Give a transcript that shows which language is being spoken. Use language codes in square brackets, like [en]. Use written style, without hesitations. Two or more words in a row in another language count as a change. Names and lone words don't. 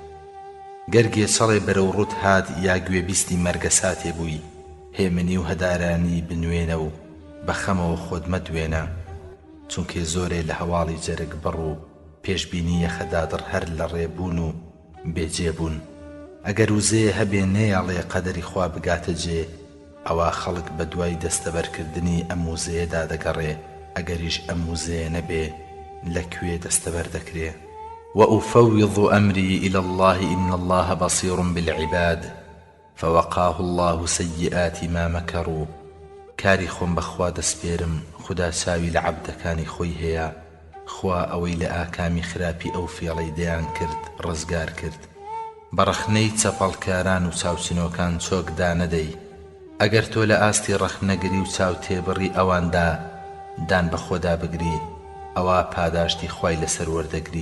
[ckb] گەرگێ چەڵێ بەرەو ڕوت هات یا گوێبیستی مەرگە ساتێ بووی، هێمنی و هەدارانی بنوێنە و بەخەمەوە خۆت مەدوێنە، چونکێ زۆرێ لە هەواڵی جەرگ بڕ و پێشبینی یەخەدادڕ هەر لە ڕێبوون و بێجێبوون. ئەگەر وزەیە هەبێ نەیاڵێ قەدەری خوا بگاتە جێ، ئەوە خەڵک بە دوای دەستەبەرکردنی ئەم وزەیەدا دەگەڕێ، ئەگەریش ئەم وزەیە نەبێ لەکوێ دەستەبەر دەکرێ. [ar] وأفوض أمري إلى الله إن الله بصير بالعباد فوقاه الله سيئات ما مكروا. [ckb] کاری خۆم بەخوا دەسپێرم، خدا چاوی لە عەبدەکانی خۆی هەیە، خوا ئەوەی لە ئاکامی خراپی ئەو فێڵەی دەیان کرد ڕزگار کرد. بەڕەخنەی چەپەڵکاران و چاوچنۆکان چۆکدا نەدەی، ئەگەر تۆ لە ئاستی ڕەخنەگری و چاو تێبڕی ئەواندا دان بە خۆدا بگری، ئەوە پاداشتی خوای لەسەر وەردەگری.